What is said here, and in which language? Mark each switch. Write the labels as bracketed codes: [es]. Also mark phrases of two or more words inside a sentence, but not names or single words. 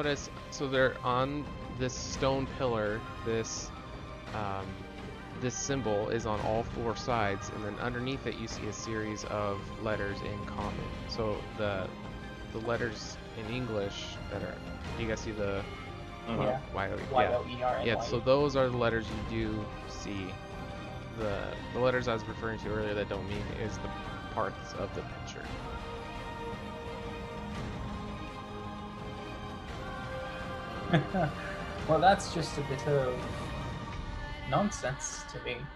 [en] notice, so they're on this stone pillar. This this symbol is on all 4 sides, and then underneath it you see a series of letters in common. So the letters in English that are, do you guys see the Yeah. Y-O-E? Y-O-E-R-N-Y. Yeah, so those are the letters you do see. The letters I was referring to earlier that don't mean is the parts of the picture. Well, that's just a bit of nonsense to me.